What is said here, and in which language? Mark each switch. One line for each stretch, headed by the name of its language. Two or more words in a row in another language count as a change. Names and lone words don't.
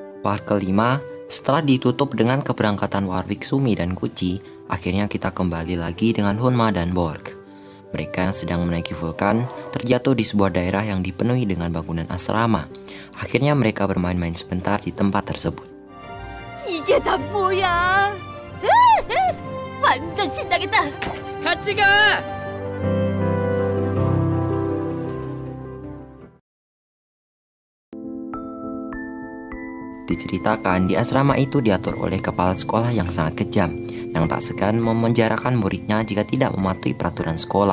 Indonesian: part kelima, setelah ditutup dengan keberangkatan Warwick, Sumi, dan Gucci, akhirnya kita kembali lagi dengan Hunma dan Borg. Mereka yang sedang menaiki vulkan terjatuh di sebuah daerah yang dipenuhi dengan bangunan asrama. Akhirnya mereka bermain-main sebentar di tempat tersebut.
Korean: 이게 다 뭐야? 완전 신나겠다. 같이 가.
Indonesian: Diceritakan di asrama itu diatur oleh kepala sekolah yang sangat kejam, yang tak segan memenjarakan muridnya jika tidak mematuhi peraturan sekolah.